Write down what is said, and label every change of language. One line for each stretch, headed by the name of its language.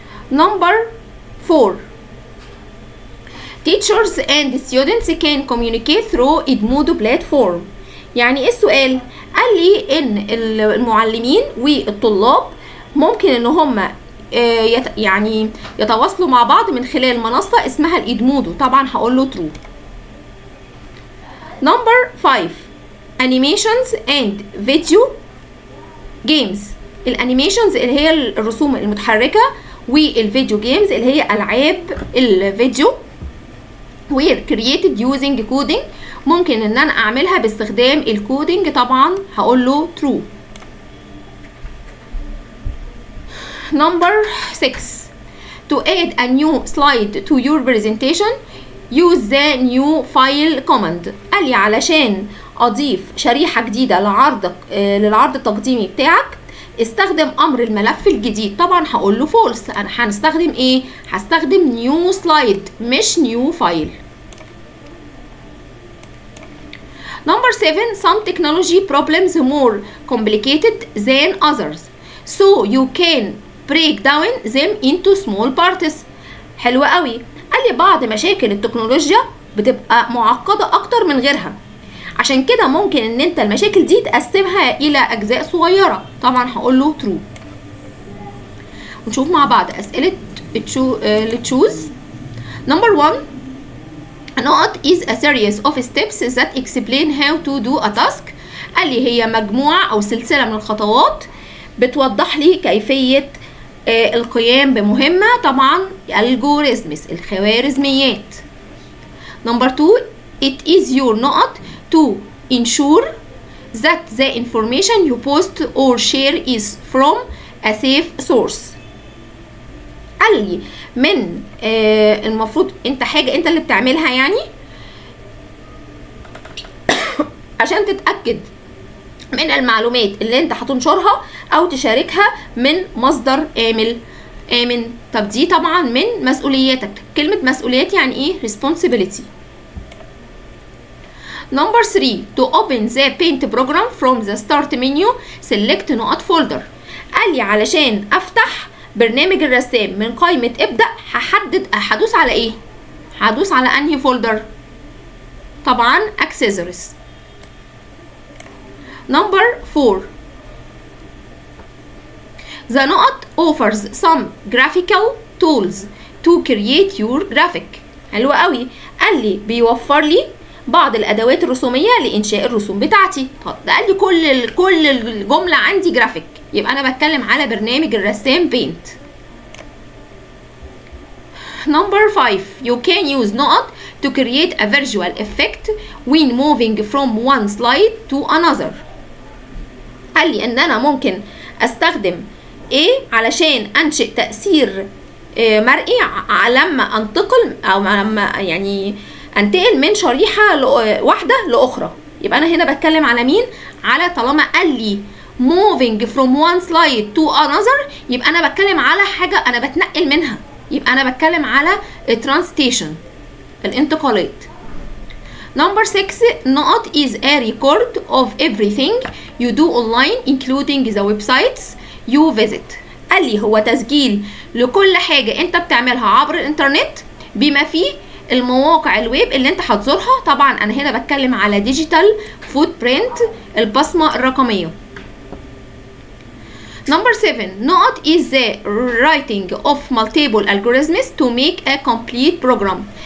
English: Number 4 Teachers and students can communicate through Edmodo platform.
Arabic: يعني ايه السؤال؟ قال لي ان المعلمين والطلاب ممكن ان هم يعني يتواصلوا مع بعض من خلال منصة اسمها الإدمودو. طبعا هقول له true.
English: Number 5 animations and video games.
Arabic: الانيميشنز اللي هي الرسوم المتحركة والفيديو جيمز اللي هي ألعاب الفيديو
English: were created using coding.
Arabic: ممكن ان انا اعملها باستخدام الكودينج. طبعا هقول له true.
English: Number 6 to add a new slide to your presentation use the new file command.
Arabic: قال لي علشان اضيف شريحة جديدة للعرض التقديمي بتاعك استخدم امر الملف الجديد. طبعا هقول له فولس. انا هنستخدم ايه؟ هستخدم نيو سلايد مش نيو فايل.
English: Number 7 some technology problems more complicated than others so you can break down them into small parts.
Arabic: حلوة قوي. قال لي بعض مشاكل التكنولوجيا بتبقى معقدة اكتر من غيرها، عشان كده ممكن ان انت المشاكل دي تقسمها الى اجزاء صغيرة. طبعا هقول له true. ونشوف مع بعض اسئلة تشوز.
English: Number 1
Arabic: نقط
English: is a series of steps that explain how to do a task.
Arabic: قال لي هي مجموعة او سلسلة من الخطوات بتوضح لي كيفية القيام بمهمة. طبعا الجوريزمز الخوارزميات.
English: Number 2, it is your
Arabic: نقط
English: to ensure that the information you post or share is from a safe source.
Arabic: قال لي من المفروض انت حاجة انت اللي بتعملها يعني عشان تتأكد من المعلومات اللي انت هتنشرها او تشاركها من مصدر آمن. طب دي طبعا من مسؤولياتك. كلمة مسؤوليات يعني ايه؟ responsibility.
English: Number 3, to open the paint program from the start menu select
Arabic: نقط
English: folder.
Arabic: قال لي علشان افتح برنامج الرسام من قائمة ابدأ هدوس على ايه؟ هدوس على انهي فولدر؟ طبعا accessories.
English: Number 4, the
Arabic: نقط
English: offers some graphical tools to create your graphic.
Arabic: حلو قوي. قال لي بيوفر لي بعض الادوات الرسوميه لانشاء الرسوم بتاعتي. طب ده قال لي كل الجمله عندي جرافيك، يبقى انا بتكلم على برنامج الرسام بينت.
English: Number 5, you can use
Arabic: نقط
English: to create a visual effect when moving from one slide to another.
Arabic: قال لي ان انا ممكن استخدم ايه علشان انشئ تأثير مرئي لما انتقل او لما يعني انتقل من شريحة واحدة لاخرى. يبقى انا هنا بتكلم على مين؟ على طالما قال لي
English: moving from one slide to another
Arabic: يبقى انا بتكلم على حاجة انا بتنقل منها، يبقى انا بتكلم على transition الانتقالات.
English: Number 6,
Arabic: نقط
English: is a record of everything you do online including the websites you visit.
Arabic: قال لي هو تسجيل لكل حاجة انت بتعملها عبر الانترنت بما فيه المواقع الويب اللي انت هتزورها. طبعا انا هنا بتكلم على ديجيتال فوتبرينت البصمة الرقمية.
English: Number 7,
Arabic: نقط
English: is the writing of multiple algorithms to make a complete program.